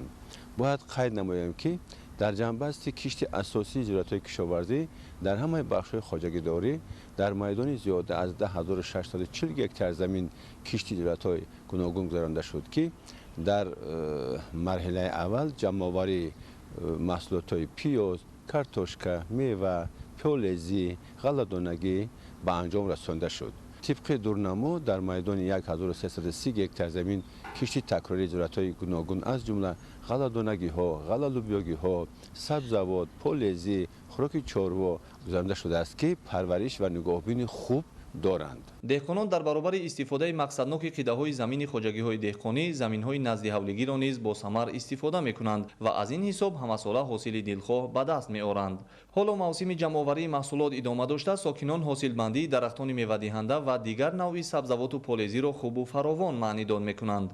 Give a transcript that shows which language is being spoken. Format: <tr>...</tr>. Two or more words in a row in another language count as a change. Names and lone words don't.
<tg>бояд қайд намоям ки дар ҷанбасти кишти асосии зироатҳои кишоварзӣ дар ҳамаи бахшҳои хоҷагидорӣ дар майдони зиёда аз 10640 гектар замин кишти зироатҳои гуногун гузаронда шуд ки дар марҳилаи аввал ҷамъоварии маҳсулотҳои пиёз, картошка, мева, пиёлезӣ, ғалладонагӣ ба анҷом расонида шуд.</tg> <fa>طبق دورنمو در میدان 1330 گکتار زمین کشتی تکراری زراعت‌های گوناگون از جمله غله‌دانگی‌ها، غله‌لوبیایی‌ها، سبزوات، پولزی، خوراک چاروا گذرانده شده است که پرورش و نگاهبین خوب دارند.</fa> <tg>деҳқонон дар баробари истифодаи мақсадноки қидаҳои замини хоҷагиҳои деҳқонӣ заминҳои назди ҳавлигиро низ бо самар истифода мекунанд ва аз ин ҳисоб ҳамасола ҳосили дилхоҳ ба даст меоранд. ҳоло мавсими ҷамъоварии маҳсулот идома дошта, сокинон ҳосилмандии дарахтони мевадиҳанда ва дигар навъи сабзавоту полезиро хубу фаровон маънидон мекунанд.</tg>